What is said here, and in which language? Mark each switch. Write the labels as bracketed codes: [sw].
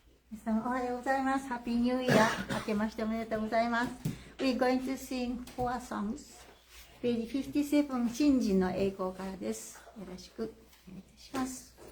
[ja] 皆さんおはようございます。ハッピーニューイヤー。明けましておめでとうございます。 [en] We're going to sing four songs. [ja] Page 57、新人の栄光からです。よろしくお願いいたします。